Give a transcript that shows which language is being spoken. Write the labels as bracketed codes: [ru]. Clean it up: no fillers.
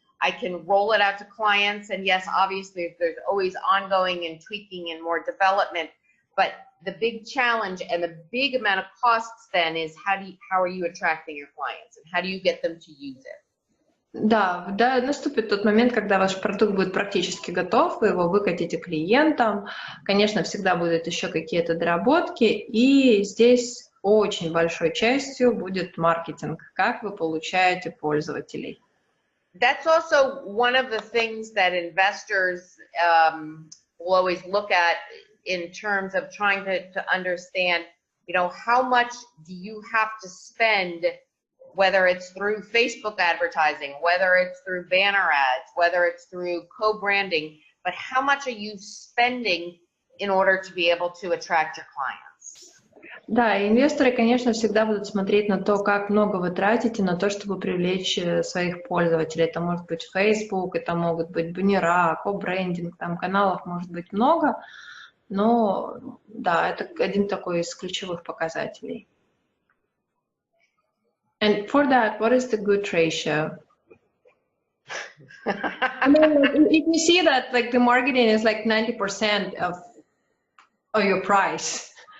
[en] I can roll it out to clients, and yes, obviously there's always ongoing and tweaking and more development, but the big challenge and the big amount of costs then is how are you attracting your clients and how do you get them to use it? [ru] Да, наступит тот момент, когда ваш продукт будет практически готов, вы его выкатите клиентам. Конечно, всегда будут еще какие-то доработки, и здесь очень большой частью будет маркетинг, как вы получаете пользователей. [en] That's also one of the things that investors will always look at in terms of trying to understand, how much do you have to spend whether it's through Facebook advertising, whether it's through banner ads, whether it's through co-branding, but how much are you spending in order to be able to attract your clients? [ru] Да, инвесторы, конечно, всегда будут смотреть на то, как много вы тратите на то, чтобы привлечь своих пользователей. Это может быть Facebook, это могут быть баннера, ко-брендинг, там каналов может быть много, но да, это один такой из ключевых показателей. [en] And for that, what is the good ratio? I mean, if you see that like the marketing is like 90% of your price.